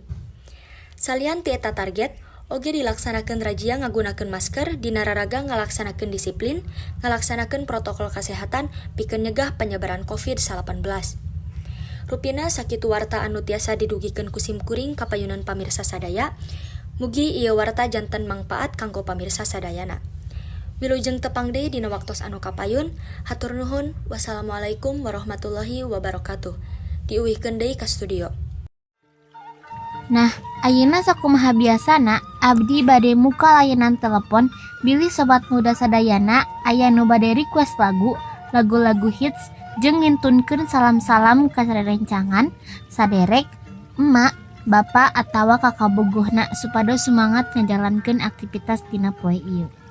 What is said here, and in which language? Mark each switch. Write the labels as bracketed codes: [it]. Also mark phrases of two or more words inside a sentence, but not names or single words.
[su] Salian ti eta target, oge dilaksanakeun razia ngagunakeun masker, dina raraga ngalaksanakeun disiplin, ngalaksanakeun [id] protokol kesehatan [su] pikeun nyegah penyebaran COVID-19. Rupina sakitu warta anu tiasa didugikeun ku simkuring kapayunan pamirsa sadaya, mugi ieu warta janten mangpaat kanggo pamirsa sadayana. Wilujeng tepang deui dina waktos anu kapayun, hatur nuhun, [ar] والسلام عليكم ورحمة الله وبركاته. [su] Diuwihkeun deui ka studio. Nah, ayeuna sakumaha biasana, abdi bade muka layanan telepon bilih sobat muda sadayana aya nu bade request lagu-lagu hits jeung ngintunkeun salam-salam ka sarerencangan, saderek, emak, bapak atawa kakak bogohna supados semangat ngajalankeun aktivitas dina poe ieu.